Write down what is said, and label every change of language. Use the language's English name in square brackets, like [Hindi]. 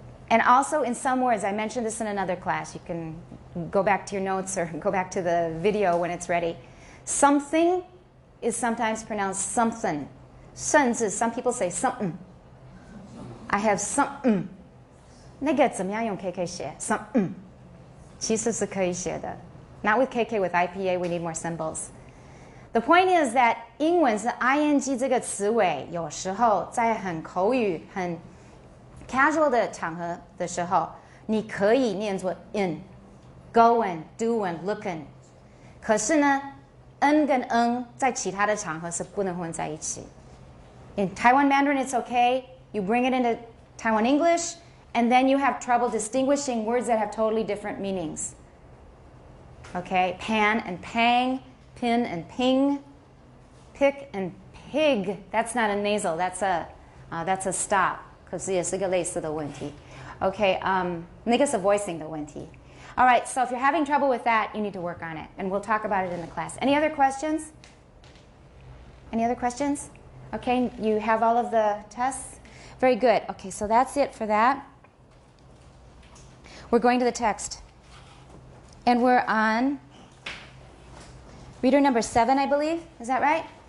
[English] And also in some words, I mentioned this in another class. You can go back to your notes or go back to the video when it's ready. Something is sometimes pronounced something. 甚至 some people say something. I have something. [Chinese] 那个怎么样用 KK 写 something. [English] 其实是可以写的 Not with KK, with IPA, we need more symbols. [Chinese] The point is that 英文是 ing 这个词尾，有时候在很口语、很 casual 的场合的时候，你可以念作 in、going、doing、looking。可是呢 ，n 跟 n 在其他的场合是不能混在一起。 [English] In Taiwan Mandarin, it's okay. You bring it into Taiwan English, and then you have trouble distinguishing words that have totally different meanings. Okay, pan and pang, pin and ping, pick and pig. That's not a nasal. That's a stop. [Chinese] 可是也是个类似的问题。Okay, 那个是 voicing 的问题。 [English] All right, so if you're having trouble with that, you need to work on it, and we'll talk about it in the class. Any other questions? Any other questions? Okay, you have all of the tests? Very good. Okay, so that's it for that. We're going to the text. And we're on reader number 7, I believe. Is that right?